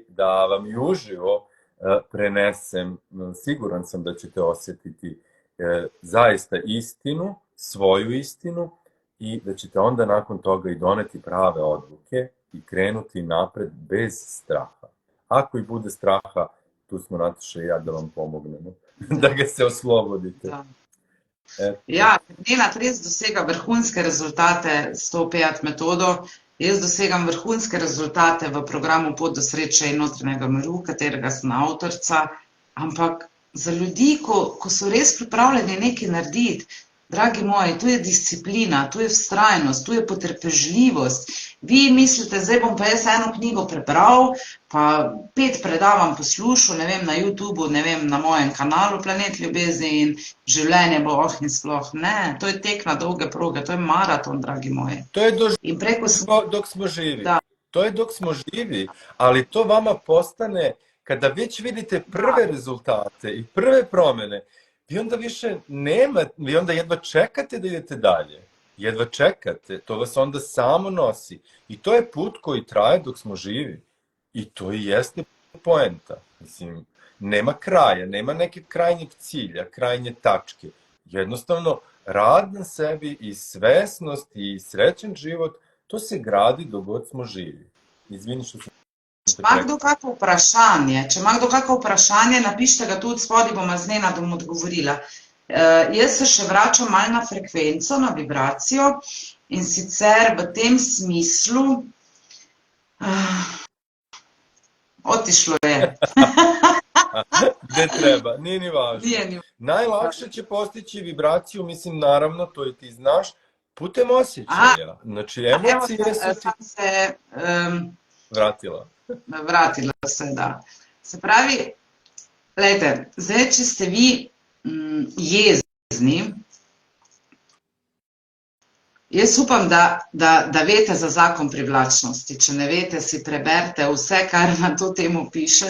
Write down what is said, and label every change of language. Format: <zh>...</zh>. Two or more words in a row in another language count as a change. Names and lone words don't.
<sr>da vam i uživo prenesem, siguran sam da ćete osjetiti zaista istinu, svoju istinu i da ćete onda nakon toga i doneti prave odluke i krenuti napred bez straha. Ako i bude straha, tu smo Nataša i ja da vam pomognemo, da ga se oslobodite. Da.</sr> <sl>Ja, Nenad res dosega vrhunske rezultate s to PEAT metodo. Jaz dosegam vrhunske rezultate v programu Pot do sreče in notranjega miru, katerega sem avtorica, ampak za ljudi, ko so res pripravljeni nekaj narediti, dragi moji, tu je disciplina, tu je vztrajnost, tu je potrpežljivost. Vi mislite, zdaj bom pa jaz eno knjigo prebral, pa 5 predavanj poslušal, ne vem, na YouTubeu, ne vem, na mojem kanalu Planet ljubezni in življenje bo in sploh. Ne, to je tek na dolge proge, to je maraton, dragi moji.</sl> <sr>To je dok smo živi. Da. To je dok smo živi, ali to vama postane, kada već vidite prve rezultate i prve promjene, vi onda više nema, vi onda jedva čekate da idete dalje. Jedva čekate, to vas onda samo nosi. I to je put koji traje dok smo živi. I to i jeste poenta. Mislim, nema kraja, nema neke krajnjeg cilja, krajnje tačke. Jednostavno, rad na sebi i svesnost i srećen život, to se gradi dok god smo živi. Izvini što sam...</sr> <sl>Če ima kdo kako vprašanje, napišite ga tudi spodaj, bom z Nenadom odgovorila. Jaz se še vračam malo na frekvenco, na vibracijo in sicer v tem smislu,</sl> <sr>otišlo je. Gde treba, nije ni važno. Najlakše će postići vibraciju, mislim, naravno, to i ti znaš, putem osjećaja. Znači, emocije su ti... Vratila se, da.</sr> <sl>Se pravi, gledajte, zdaj, če ste vi jezni, jaz upam, da veste za zakon privlačnosti. Če ne veste, si preberite vse, kar na to temo piše.</sl>